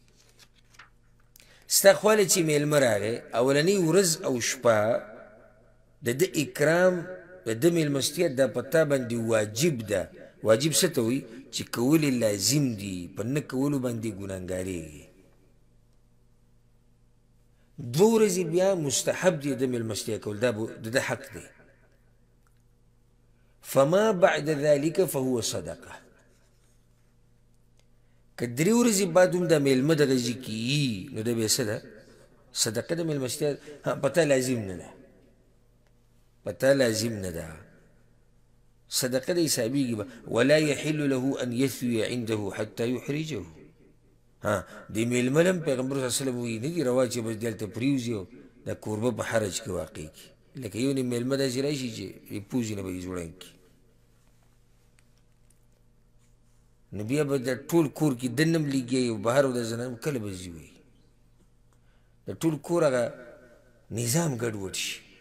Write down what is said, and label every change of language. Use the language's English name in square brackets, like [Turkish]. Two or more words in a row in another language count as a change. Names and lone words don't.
[Pashto] ستا خواله چې میلمه راغی اولنۍ ورځ او شپه د ده اکرام د ده میلمستیا دا په تا باندې واجب ده واجب څه ته وایي چې کول یې لازم دي په نه کولو باندې ګناهګارېږي 2 ورځې بیا مستحب دی د میلمستیا کول دا د ده حق دی [Arabic] فما بعد ذلك فهو صدقه [Pashto] که 3 ورځې بعد هم دا میلمه دغه ځای کې یي نو دا بیا څه ده صدقه د میلمستیا پته لازم نه ده پته لازم نه ده صدقه د حسابېږي به [Arabic] ولا يحل له ان يثوي عنده حتى يحرجه [Pashto] د میلمه هم پیغمبر [Arabic] صلی الله علیه وسلم [Pashto] وایي نه دي روا چې بس دلته پرېوځي او دا کوربه په حرج کې واقع کړي لکه یو نیم میلمه داسې راشي چې پوځي نه به یې ځوړن کړي نو بیا به د ټول کور کې دننه هم لګي او بهر او د زنانو کله به ځي وایي د ټول کور هغه نظام ګډوډ شي